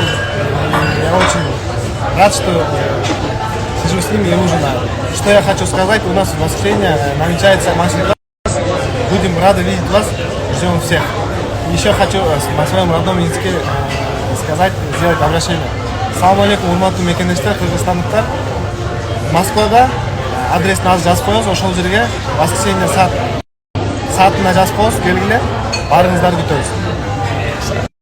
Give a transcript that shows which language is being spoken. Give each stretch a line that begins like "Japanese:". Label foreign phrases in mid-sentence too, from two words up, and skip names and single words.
Russian: Я очень рад, что сижу с ним и ужинаю. Что я хочу сказать, у нас в воскресенье намечается мастер-класс. Будем рады видеть вас, ждем всех. Еще хочу на своем родном языке сказать, сделать обращение.
Kyrgyz: Салам алейкум, урматтуу мекендештер, кыргызстандыктар. Москвада адресин азыр жазып коебуз, ошол жерге воскресенье саатына жазып коебуз, келгиле, баарыңыздарды күтөбүз.